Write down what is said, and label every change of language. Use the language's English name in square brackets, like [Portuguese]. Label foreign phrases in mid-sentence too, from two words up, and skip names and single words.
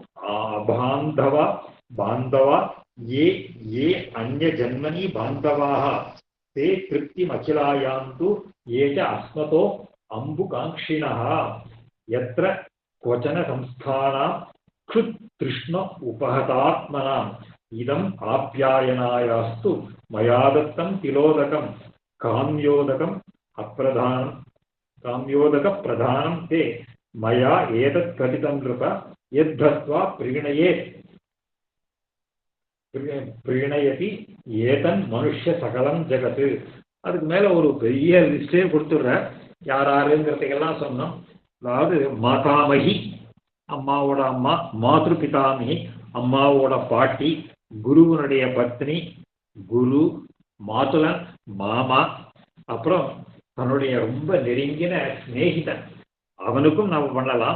[Sanskrit] बान्धव ये अन्यजन्मनि बान्धवाः ते तृप्तिमखिलायान्तु ये च अस्मतो अम्बुकाङ्क्षिणः यत्र क्वचन संस्थानां क्षुतृष्ण उपहतात्मनाम् इदम् आप्यायनायास्तु मया दत्तं तिलोदकं काम्योदकम् काम्योदकप्रधानं ते मया एतत् कथितं नृप यद्धत्वा प्रीणयति एतन् मनुष्य सकलं जगत्. [Tamil] அதுக்கு மேல ஒரு பெரிய லிஸ்டே கொடுத்துடுற. யாருங்கிறதுக்கெல்லாம் சொன்னோம். அதாவது மாதாமகி அம்மாவோட அம்மா, மாத்ரு பிதாமகி அம்மாவோட பாட்டி, குருவனுடைய பத்னி குரு, மாதுலன் மாமா, அப்புறம் தன்னுடைய ரொம்ப நெருங்கின சிநேகிதன் அவனுக்கும் நாம் பண்ணலாம்.